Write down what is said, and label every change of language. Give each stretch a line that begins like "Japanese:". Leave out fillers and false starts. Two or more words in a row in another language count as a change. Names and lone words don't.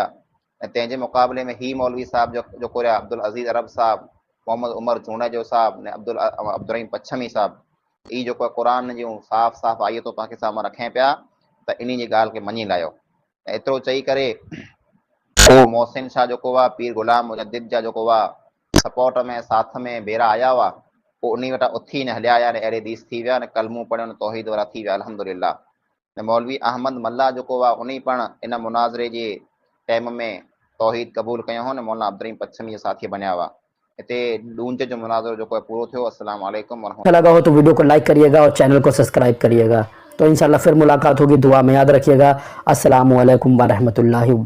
Sindhi: ऐं तंहिंजे मुक़ाबले में ही मौलवी साहब जेको रहिया अब्दुल अज़ीज़ अरब साहब, मोहम्मद उमर चूंड जो साहब ने अब्दुर्रहीम पच्छमी साहब, ई जेको आहे क़ुर जूं साफ़ साफ़ आयतूं तव्हांखे साम्हूं रखें पिया त इन जी ॻाल्हि खे मञी लायो। ऐं एतिरो चई करे उहो मोहसिन शाह जेको हुआ पीर गुलाम मुजद्दिद जा जेको हुआ सपोर्ट में साथ में बेरा आया हुआ, पोइ उन वटां उथी न हलिया आया, अहिड़े हदीस थी विया, कलमूं पढ़ियो, तौहीद वारा थी विया अल्हम्दुलिल्लाह। ऐं मौलवी अहमद मल्ला जेको हुआ उन पण इन मुनाज़रे जे टाइम में तौहीद क़बूल कयो हो न मौलाना अब्दुर्रहीम पच्छमी जे साथी बनिया हुआ। हिते ॾूंज जो मुनाज़रो जेको आहे पूरो थियो।
Arabic: السلام عليكم و
Urdu: اچھا لگا ہو تو ویڈیو کو لائک کریے گا اور چینل کو سبسکرائب کریے گا۔ تو ان شاء اللہ پھر ملاقات ہوگی، دعا میں یاد رکھیے گا.
Arabic: السلام عليكم ورحمة الله وبركاته.